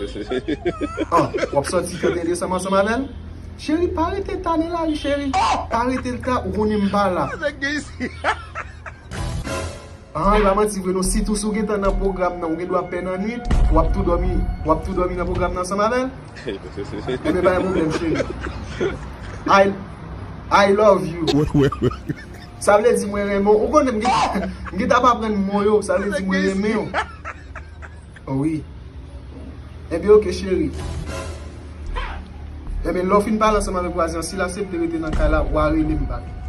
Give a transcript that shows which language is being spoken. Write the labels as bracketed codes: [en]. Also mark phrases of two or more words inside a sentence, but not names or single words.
[ht] An, w ap soti tranteyen Desanm ansanm avè l? Cheri, pa rete tane la, cheri. Pa rete l ta, ou konnen m pa la. Sa gen isi. An, e pa manti vre nou, si tou sou gen tan nan pwogram nan, ou gen dwa pè nan nwit, w ap tou dòmi, w ap tou dòmi nan pwogram nan ansanm avè l? E ben, pa yon pwoblèm, cheri. [en] I, I love you. [ht] Wè, wè, wè. Sa vle di mwen renmen, ou konnen mwen, mwen ta pa pran mwen yo, sa vle di mwen renmen yo. Oh, wi. Ebyen, oke, cheri. Ebyen, lò fin pale ansanm avèk wazen, si l aksepte rete nan ka la, ou a rele m bak.